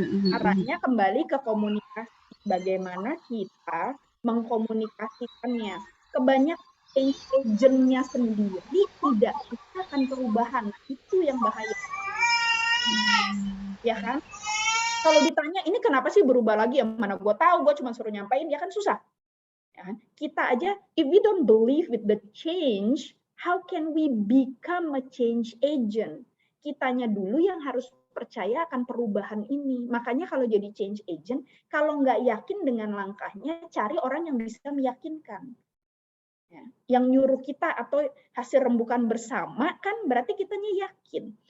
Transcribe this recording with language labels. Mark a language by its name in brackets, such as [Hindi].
[Indonesian] Arahnya kembali ke komunikasi. Bagaimana kita mengkomunikasikannya. Kebanyakan change agent-nya sendiri tidak suka akan perubahan. Nah, itu yang bahaya. Ya kan? Kalau ditanya, ini kenapa sih berubah lagi? Yang mana gue tahu, gue cuma suruh nyampein, ya kan susah. Ya kan? Kita aja, [English] if we don't believe with the change, how can we become a change agent? [Indonesian] Kitanya dulu yang harus percaya akan perubahan ini. Makanya kalau jadi change agent, kalau nggak yakin dengan langkahnya, cari orang yang bisa meyakinkan. Ya. Yang nyuruh kita atau hasil rembukan bersama kan berarti kitanya yakin.